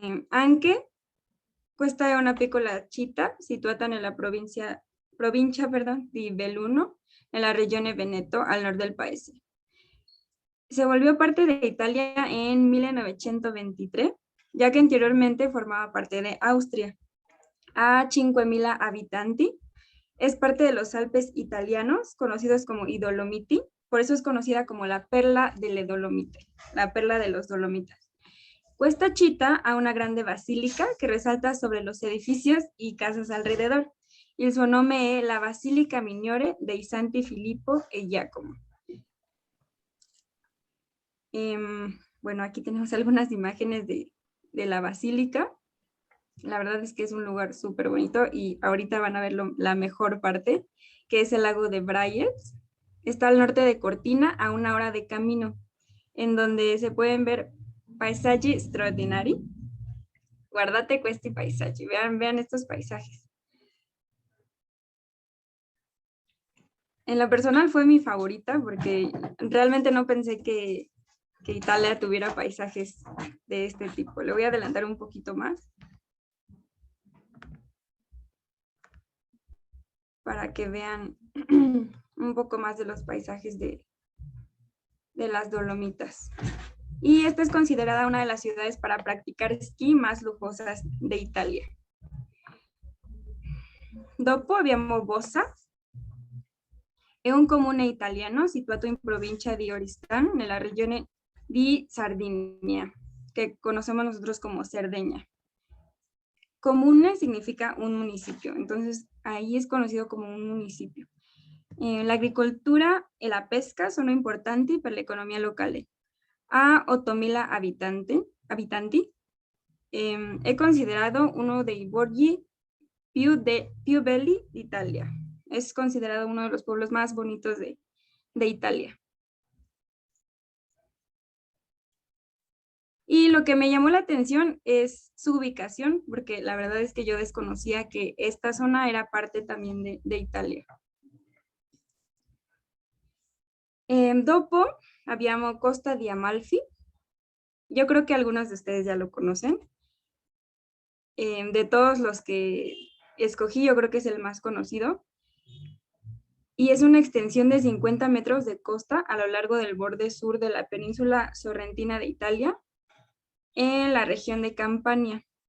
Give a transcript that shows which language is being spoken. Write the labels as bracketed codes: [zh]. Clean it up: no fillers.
[it] Anche questa è una piccola città situata nella provincia di Belluno, [es] en la regione Veneto, al norte del paese. Se volvió parte de Italia en 1923, ya que anteriormente formaba parte de Austria. A 5.000 habitanti. Es parte de los Alpes italianos, conocidos como i Dolomiti. Por eso es conocida como [it] la perla delle Dolomite, [es] la perla de los Dolomitas. [it] Questa città ha una grande [es] basílica que resalta sobre los edificios y casas alrededor. [it] Il suo nome è la Basilica Minore dei Santi Filippo e Giacomo. [es] Bueno, aquí tenemos algunas imágenes de la basílica. La verdad es que es un lugar súper bonito y ahorita van a ver la mejor parte, que es el lago de Braies. Está al norte de Cortina, a 1 hora de camino, en donde se pueden ver [it] paesaggi straordinari. Guardate questi paesaggi, [es] vean estos paisajes. En lo personal fue mi favorita porque realmente no pensé que Italia tuviera paisajes de este tipo. Le voy a adelantar un poquito más para que vean un poco más de los paisajes de las Dolomitas. Y esta es considerada una de las ciudades para practicar esquí más lujosas de Italia. [it] Dopo abbiamo Bossa, è un comune italiano situato in provincia di Oristano, nella regione di Sardinia, [es] que conocemos nosotros como Cerdeña. Comune significa un municipio, entonces ahí es conocido como un municipio. [it] La agricoltura e la pesca sono importanti per l'economia locale. A 8.000 abitanti, è considerado uno dei borghi più belli d'Italia. [es] Es considerado uno de los pueblos más bonitos de Italia. Y lo que me llamó la atención es su ubicación, porque la verdad es que yo desconocía que esta zona era parte también de Italia. [it] Dopo abbiamo Costa di Amalfi. [es] Yo creo que algunos de ustedes ya lo conocen. De todos los que escogí, yo creo que es el más conocido. Y es una extensión de 50 metros de costa a lo largo del borde sur de la península sorrentina de Italia, en la región de Campania.